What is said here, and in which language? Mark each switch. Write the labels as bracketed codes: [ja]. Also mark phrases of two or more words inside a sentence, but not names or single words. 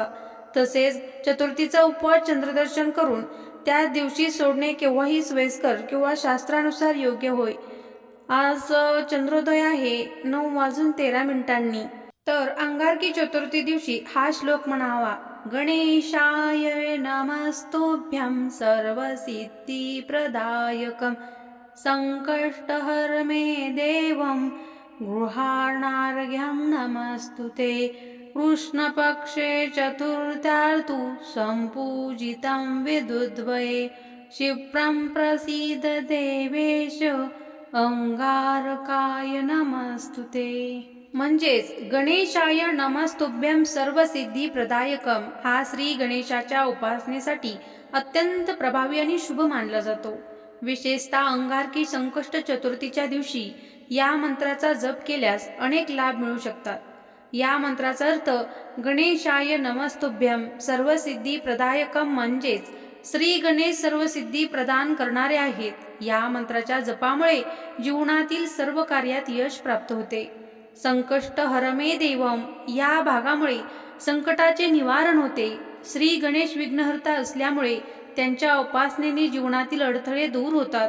[mr] तसेच चतुर्थीचा उपवास चंद्रदर्शन करून त्या दिवशी सोडणे केव्हाही सोयीस्कर किंवा शास्त्रानुसार योग्य होय. आज चंद्रोदय आहे 9:13. तर अंगारकी चतुर्थी दिवशी हा श्लोक म्हणावा. [sa] गणेशाय नमस्तुभ्यं सर्वसिद्धिप्रदायकं संकष्टहर मे देवं गृहाणार्घ्यं नमस्तुते. कृष्णपक्षे चतुर्थ्यार्तु संपूजितं विदुद्वये क्षिप्रं प्रसीद देवेश अंगारकाय नमस्तुते. [mr] म्हणजेच [sa] गणेशाय नमस्तुभ्यं सर्वसिद्धी प्रदायकम [mr] हा श्री गणेशाच्या उपासनेसाठी अत्यंत प्रभावी आणि शुभ मानला जातो. विशेषतः अंगारकी संकष्ट चतुर्थीच्या दिवशी या मंत्राचा जप केल्यास अनेक लाभ मिळू शकतात. या मंत्राचा अर्थ [sa] गणेशाय नमस्तुभ्यं सर्वसिद्धी प्रदायकम [mr] म्हणजेच श्री गणेश सर्व सिद्धी प्रदान करणारे आहेत. या मंत्राच्या जपामुळे जीवनातील सर्व कार्यात यश प्राप्त होते. [sa] संकष्ट हरमे देवम [mr] या भागामुळे संकटाचे निवारण होते. श्री गणेश विघ्नहर्ता असल्यामुळे त्यांच्या उपासनेने जीवनातील अडथळे दूर होतात.